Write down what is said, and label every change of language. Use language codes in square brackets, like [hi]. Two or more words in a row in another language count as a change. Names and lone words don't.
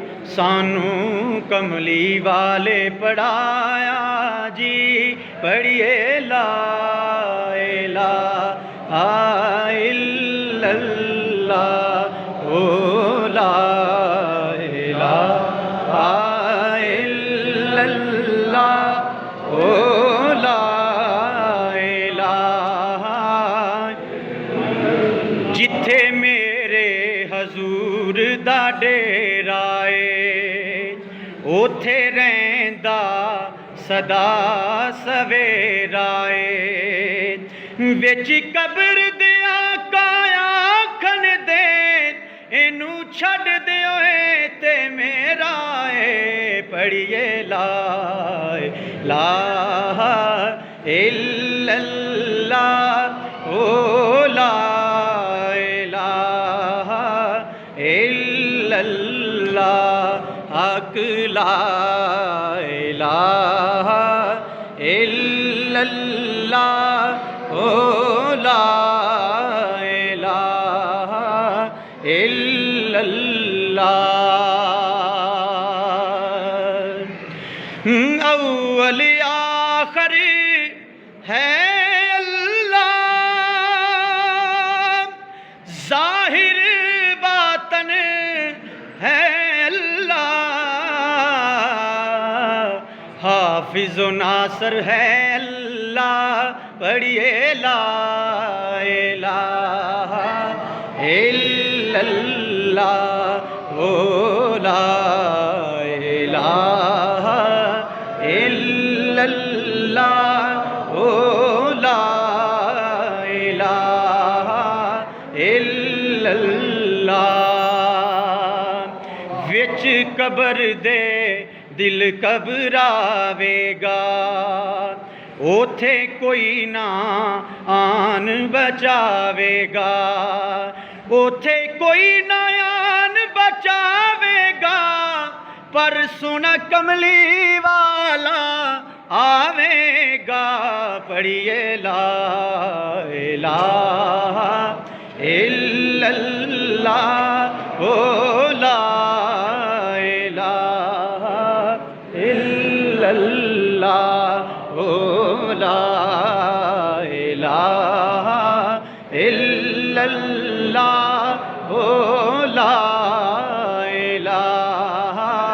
[pa] سانوں کملی والے پڑھایا جی، پڑھیے [ar] لا إله إلا الله او لا إله إلا الله او لا إله. [pa] جتھے میرے حضور دا ڈیرا اے، اوتھے رہندا سدا سویرا اے. وچ قبر دیا کایا آکھن دے، اینوں چھڈ دیو تے میرا اے، پڑھیے لا [ar] إله إلا الله او لا إله إلا الله حق لا إله إلا الله او لا إله إلا الله. [pa] اول آخر ہے اللہ، ظاہر باطن ہے اللہ، حافظ ناصر ہے اللہ، پڑھیے [ar] لا إله إلا الله او لا إله إلا الله او لا إله إلا الله. [pa] وچ قبر دے دل گھبراوے گا، اوتھے کوئی نہ آن بچاوے گا، اوتھے کوئی نہ آن بچاوے گا، پر سنا کملی والا آوے گا، پڑھیے [ar] لا إله إلا الله او لا إله إلا الله او لا إله إلا الله او لا إله